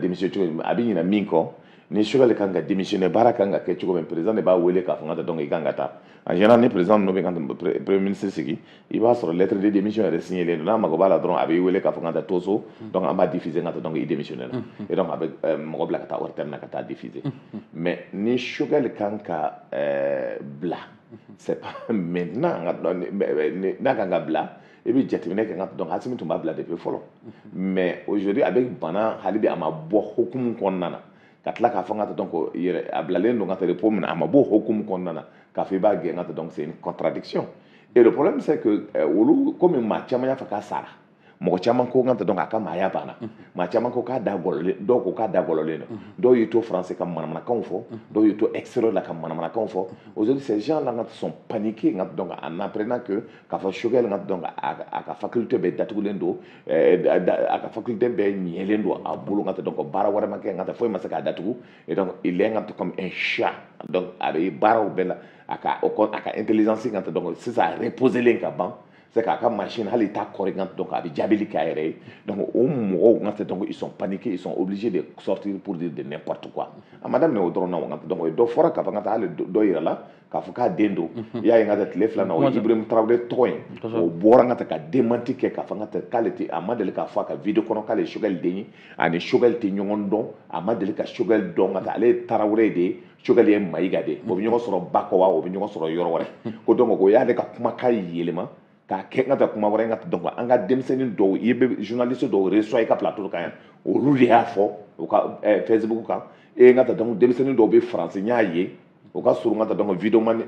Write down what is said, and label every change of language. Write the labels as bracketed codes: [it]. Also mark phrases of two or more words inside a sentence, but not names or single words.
[bm] démissionné cogo min a bɛ ɲina min kɔ ni Sogɛl kan ka démissionné baara kan ka kɛ cogo min président de b'a wele k'a fɔ nka donc i kan ka taa [fr] en général [bm] ni président ninnu bɛ ka [fr] premier ministre [bm] sigi i b'a sɔrɔ [fr] lettre de démission [bm] yɛrɛ signé len don n'a mago b'a la dɔrɔn a b'i wele k'a fɔ nka taa to so donc an b'a diffuser nka donc i démissionné na et donc a bɛ mɔgɔ bila ka taa hôtel na ka taa diffuser mais ni Sogɛl kan ka bila [fr] c'est pas maintenant [bm] n'a kan ka bila [fr] et puis [bm] jateminɛ kɛ nka donc Asimi tun b'a bila depuis fɔlɔ [fr] mais aujourd'hui avec [bm] bana hali bi a ma bɔ hukumu kɔnɔna na ka tila k'a fɔ nka donc yɛrɛ a bilalen don nka repos min na a ma bɔ hukumu kɔnɔna na k'a fɔ i b'a gɛn nka [fr] donc c'est une contradiction et le problème c'est que [bm] olu comme maa caman y'a fɔ k'a sara mɔgɔ caman ko nka donc a ka maaya banna maa caman ko k'a da gɔlɔlen dɔw ko k'a da gɔlɔlen don dɔw y'i to français ka manamanakanw fɔ dɔw y'i to extérieur la ka manamanakanw fɔ [fr] aujourd'hui ces gens là sont paniqués [bm] nka donc [fr] en apprenant que [bm] k'a fɔ Choguel nka donc a ka faculté bɛɛ datugulen don a ka faculté bɛɛ ɲɛlen don a bolo nka donc baara wɛrɛ ma kɛ nka foyi ma se k'a datugu [fr] et donc il est [bm] nka [fr] comme un chat [bm] donc a bɛ baaraw bɛɛ la a ka intelligence nka donc sisan a reposer len ka ban c'est k'a ka machine hali t'a kɔri nka donc a bɛ jaabili k'a yɛrɛ ye donc o mɔgɔw nka donc [fr] ils sont paniqués ils sont obligés de sortir pour dire de n'importe quoi [bm] a ma daminɛ o dɔrɔn na nka donc dɔ fɔra k'a fɔ nka hali dɔ yira la k'a fɔ k'a den don i y'a ye nka tile filanan o ye Ibrahim Traoré tɔgɔ ye o bɔra nka ka démenti kɛ k'a fɔ nka k'ale tɛ a ma deli k'a fɔ a ka video kɔnɔ k'ale ye Choguel den ye ani Choguel tɛ ɲɔgɔn dɔn a ma deli ka Choguel dɔn nka ale ye Traoré de ye Choguel ye Mayiga de ye o bɛ ɲɔgɔn sɔrɔ Bakɔwa o bɛ ɲɔgɔn sɔrɔ yɔrɔ wɛrɛ ko donc o y'ale ka kumakan yɛlɛma k'a kɛ nka taa kuma wɛrɛ nka donc an ka denmisɛnnin dɔw i bɛ journaliste dɔw reçoit i ka plateau kan yan olu de y'a fɔ u ka Facebook kan e nka taa donc denmisɛnnin dɔw bɛ France n y'a ye o ka surun nka taa donc vidéo